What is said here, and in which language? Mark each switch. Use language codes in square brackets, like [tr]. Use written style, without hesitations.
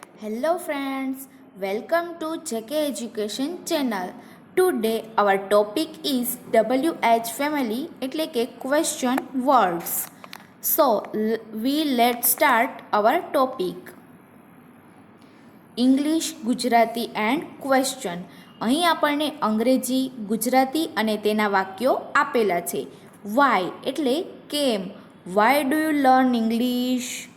[en] Hello friends, welcome to JK Education channel. Today our topic is WH family [gu] એટલે કે [en] question words. So let's start our topic. English, Gujarati and question. [gu] અહીં આપણને અંગ્રેજી, ગુજરાતી અને તેના વાક્યો આપેલા છે. Why એટલે કેમ. [en] Why do you learn English?